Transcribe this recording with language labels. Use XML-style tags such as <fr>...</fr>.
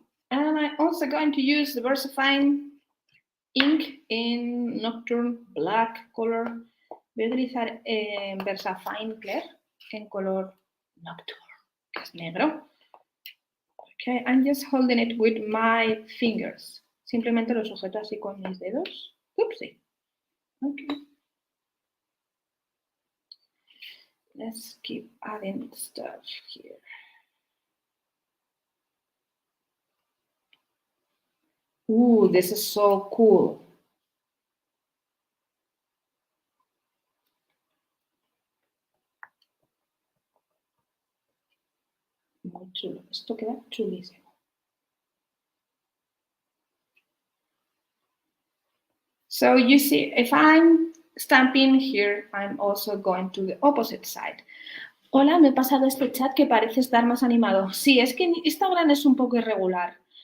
<en>And I'm also going to use the Versamark ink in Nocturne Black color.</en> <es>Voy a utilizar Versamark Clear en color Nocturne, que es negro.</es> <en>Okay, I'm just holding it with my fingers.</en> <es>Simplemente lo sujeto así con mis dedos.</es> <en>Oopsie. Okay. Let's keep adding stuff here. Ooh, this is so cool.</en> <es>Muy chulo. Esto queda chulísimo.</es> <en>So you see, if I'm stamping here, I'm also going to the opposite side.</en> <es>Hola, me he pasado este chat que parece estar más animado. Sí, es que Instagram es un poco irregular.</es>